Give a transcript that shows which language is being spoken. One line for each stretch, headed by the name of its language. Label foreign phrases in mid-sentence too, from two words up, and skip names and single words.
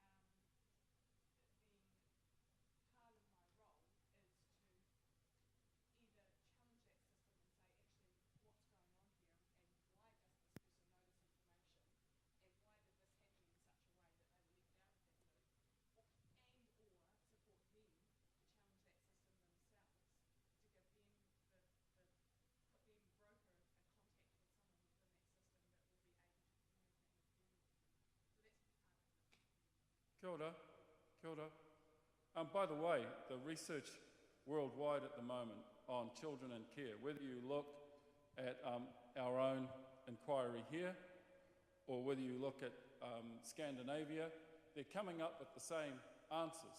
English: part of my role is to either challenge that system and say, actually, what's going on here, and why does this person know this information, and why did this happen in such a way that they were left out of that loop, and or support them to challenge that system themselves, to give them put them broker a contact with someone within that system that will be able to communicate with them. So that's part of it.
Māori: Kia ora. Kia ora.
English: By the way, the research worldwide at the moment on children and care, whether you look at our own inquiry here, or whether you look at Scandinavia, they're coming up with the same answers.